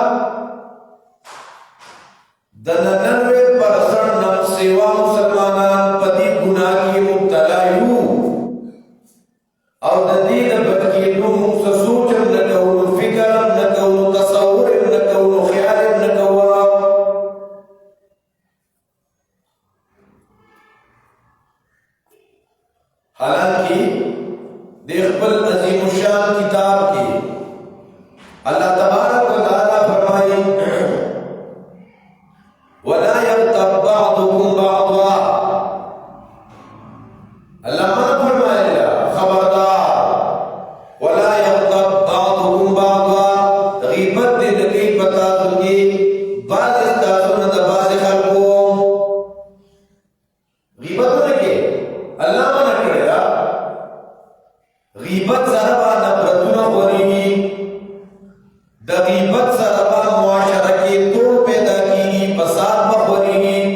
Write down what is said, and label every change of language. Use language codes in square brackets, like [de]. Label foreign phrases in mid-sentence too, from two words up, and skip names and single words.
[ps] د 99% نه سیوا مسلمانان په دې ګناه کې مبتلا یو او د دې د بد کېدو موږ څه سوچ هم نه کوو فکر هم نه کوو تصور هم نه کوو خیال هم نه کوو حالانکه د خپل عظیم الشان کتاب کې الله [ar] تبارک و تعالی [ps] فرمایي [ar] ولا يغتب بعضكم بعضا [ps] الله ما فرمایي خبردار [ar] ولا يغتب بعضكم بعضا [ps] غیبت دې نه کوي پتا څنګه بعض تاسو نه د بعض خلکو غیبت نه کوي الله ما کړی دا غیبت سره به نفرتونه غوړېږي د غیبت سره به معاشره کې توړ پیدا کېږي فساد به غوړېږي